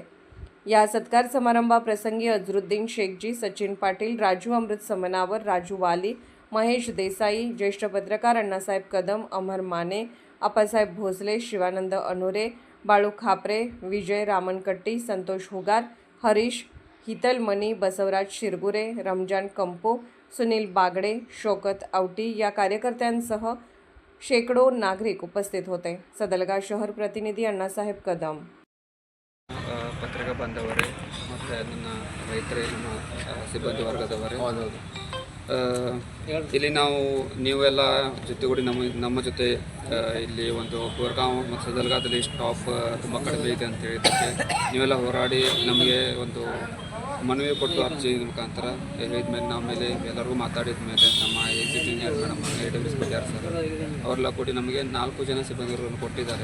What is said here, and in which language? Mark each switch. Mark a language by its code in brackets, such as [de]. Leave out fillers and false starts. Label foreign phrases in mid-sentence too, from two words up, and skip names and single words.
[mr] या सत्कार समारंभाप्रसंगी अझरुद्दीन शेखजी, सचिन पाटील, राजू अमृत समनावर, राजू वाली, महेश देसाई, ज्येष्ठ पत्रकार अण्णासाहेब कदम, अमर माने, आप्पासाहेब भोसले, शिवानंद अनुरे, बाळू खापरे, विजय रामनकट्टी, संतोष हुगार, हरीश हितलमणी, बसवराज शिरगुरे, रमजान कंपो, सुनील बागडे, शौकत आवटी या कार्यकर्त्यांसह शेकडो नागरिक उपस्थित होते। सदलगा शहर प्रतिनिधी अण्णासाहेब कदम। [kn] ಪತ್ರಿಕಾ ಬಾಂಧವರೇ ಮತ್ತು ನನ್ನ ರೈತರೇ, ನಮ್ಮ ಸಿಬ್ಬಂದಿ ವರ್ಗದವರೇ, ಇಲ್ಲಿ ನೀವೆಲ್ಲ ಜೊತೆಗೂಡಿ ನಮ್ಮ ಜೊತೆ ಇಲ್ಲಿ ಒಂದು ಬೋರ್ಗಾಂವ್ ಮತ್ತು ಸದಲ್ಗಾದಲ್ಲಿ ಸ್ಟಾಪ್ ತುಂಬ ಕಡಿಮೆ ಇದೆ ಅಂತ ಹೇಳಿದ್ದಕ್ಕೆ ನೀವೆಲ್ಲ ಹೋರಾಡಿ ನಮಗೆ ಒಂದು ಮನವಿ ಕೊಟ್ಟು ಅರ್ಜಿ ಮುಖಾಂತರ ಹೇಳಿದ್ಮೇಲೆ ನಮ್ಮ ಮೇಲೆ ಎಲ್ಲರಿಗೂ ಮಾತಾಡಿದ ಮೇಲೆ ನಮ್ಮ [en] executive engineer madam [kn] AWS ಪಟ್ಯಾರ್ ಸರ್ ಅವರೆಲ್ಲ ಕೂಡಿ ನಮಗೆ 4 ಜನ ಸಿಬ್ಬಂದಿಗಳನ್ನು ಕೊಟ್ಟಿದ್ದಾರೆ।